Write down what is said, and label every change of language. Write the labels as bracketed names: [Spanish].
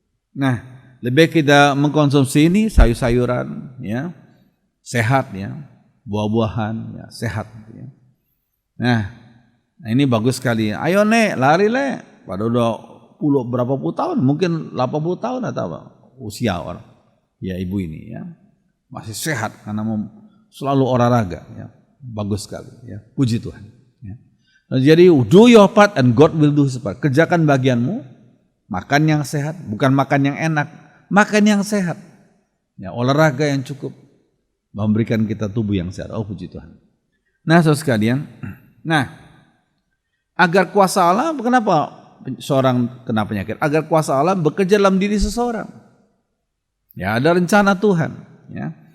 [Indonesian] Nah, lebih kita mengkonsumsi ini sayur-sayuran, ya, sehat, ya, buah-buahan, ya, sehat, ya. Nah ini bagus sekali. Ayo nek, lari le. Pada udah berapa puluh tahun, mungkin 80 tahun atau apa usia orang, ya, ibu ini, ya, masih sehat karena selalu olahraga, ya. Bagus sekali, ya. Puji Tuhan, ya. Nah, jadi [English] do your part and God will do his part. [Indonesian] Kerjakan bagianmu, makan yang sehat, bukan makan yang enak. Makan yang sehat, ya, olahraga yang cukup, memberikan kita tubuh yang sehat. Oh, puji Tuhan. Nah, saudara sekalian, nah, agar kuasa Allah, kenapa seorang kena penyakit? Agar kuasa Allah bekerja dalam diri seseorang. Ya, ada rencana Tuhan, ya.